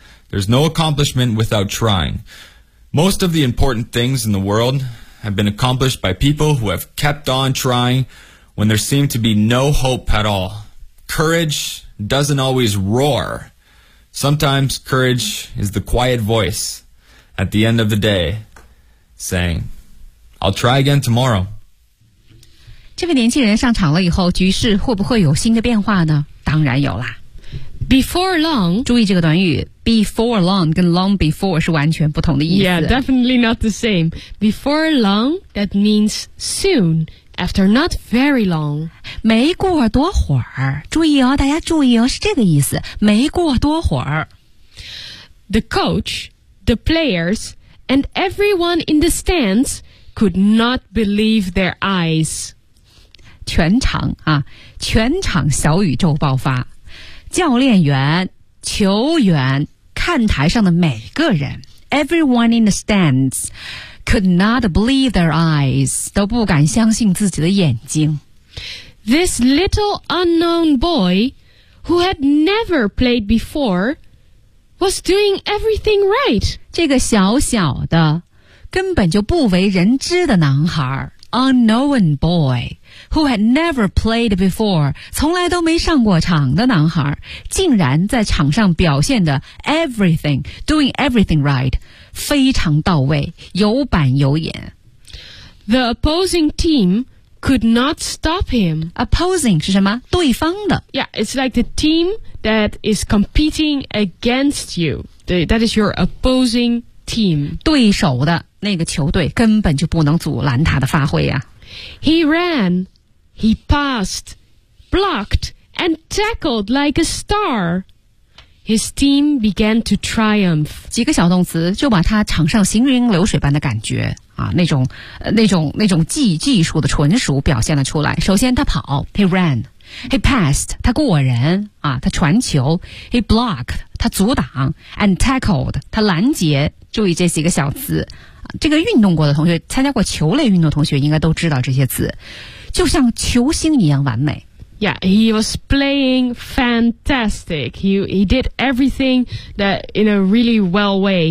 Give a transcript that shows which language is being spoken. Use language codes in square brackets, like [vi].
[en] There's no accomplishment without trying. Most of the important things in the world have been accomplished by people who have kept on trying when there seemed to be no hope at all. Courage doesn't always roar. Sometimes courage is the quiet voice at the end of the day saying, I'll try again tomorrow. [zh] 这位年轻人上场了以后，局势会不会有新的变化呢？当然有啦。 [en] Before long, [zh] 注意这个短语 before long 跟 long before 是完全不同的意思。 [en] Yeah, definitely not the same. Before long, that means soon, after not very long. [zh] 没过多会儿，注意哦，大家注意哦，是这个意思，没过多会儿。 [en] The coach, the players, and everyone in the stands could not believe their eyes. [zh] 全场啊，全场小宇宙爆发。教练员、球员、看台上的每个人 ， [en] everyone in the stands could not believe their eyes， [zh] 都不敢相信自己的眼睛。 [en] This little unknown boy who had never played before was doing everything right。 [zh] 这个小小的、根本就不为人知的男孩 ， [en] unknown boy。 Who had never played before, [zh] 从来都没上过场的男孩，竟然在场上表现的 everything, [en] doing everything right, [zh] 非常到位，有板有眼。 [en] The opposing team could not stop him. [zh] Opposing 是什么？对方的。 [en] Yeah, it's like the team that is competing against you. That is your opposing team. [zh] 对手的那个球队根本就不能阻拦他的发挥啊。 [en] He ran, he passed, blocked, and tackled like a star. His team began to triumph. [zh] 几个小动词就把他场上行云流水般的感觉啊，那种技术的纯熟表现了出来。首先他跑 ， [en] he ran, he passed, [zh] 他过人啊，他传球 ， [en] he blocked, [zh] 他阻挡 ， [en] and tackled, [zh] 他拦截。注意这几个小词。这个运动过的同学，参加过球类运动同学应该都知道这些词，就像球星一样完美。 [en] Yeah, he was playing fantastic. He did everything that in a really well way.